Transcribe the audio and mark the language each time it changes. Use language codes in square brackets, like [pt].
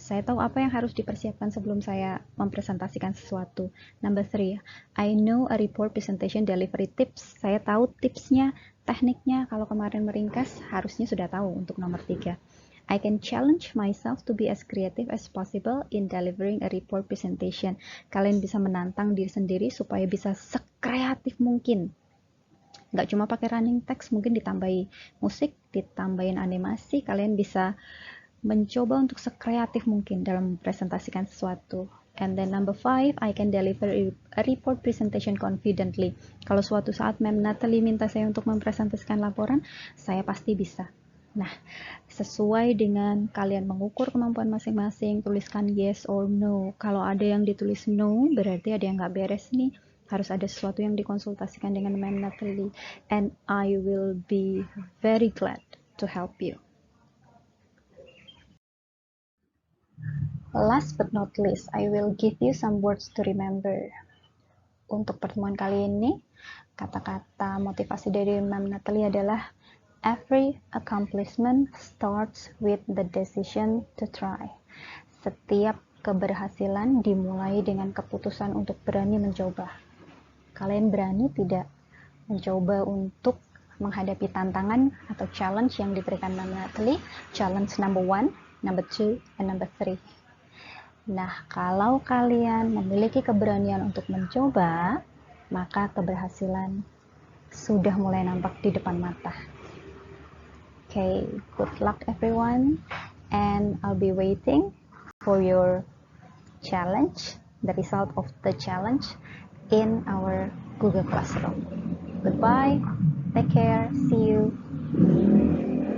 [id] Saya tahu apa yang harus dipersiapkan sebelum saya mempresentasikan sesuatu. [en] Number 3, I know a report presentation delivery tips. [id] Saya tahu tipsnya, tekniknya. Kalau kemarin meringkas, harusnya sudah tahu untuk nomor 3. [en] I can challenge myself to be as creative as possible in delivering a report presentation. [id] Kalian bisa menantang diri sendiri supaya bisa sekreatif mungkin. Nggak cuma pakai running text, mungkin ditambahi musik, ditambahin animasi, kalian bisa mencoba untuk sekreatif mungkin dalam mempresentasikan sesuatu. [en] And then number 5, I can deliver a report presentation confidently. [id] Kalau suatu saat Ma'am Natalie minta saya untuk mempresentasikan laporan, saya pasti bisa. Nah, sesuai dengan kalian mengukur kemampuan masing-masing, tuliskan [en] yes or no. [id] Kalau ada yang ditulis no, berarti ada yang nggak beres nih. Harus ada sesuatu yang dikonsultasikan dengan Ma'am Natalie. [en] And I will be very glad to help you. Last but not least, I will give you some words to remember. [id] Untuk pertemuan kali ini, kata-kata motivasi dari Ma'am Natalie adalah [en] every accomplishment starts with the decision to try. [id] Setiap keberhasilan dimulai dengan keputusan untuk berani mencoba. Kalian berani tidak mencoba untuk menghadapi tantangan atau challenge yang diberikan Ma'am Natalie? [en] Challenge number 1, number 2, and number 3. [id] Nah, kalau kalian memiliki keberanian untuk mencoba, maka keberhasilan sudah mulai nampak di depan mata. [en] Okay, good luck everyone, and I'll be waiting for your challenge, the result of the challenge in our Google Classroom. Goodbye, take care, see you.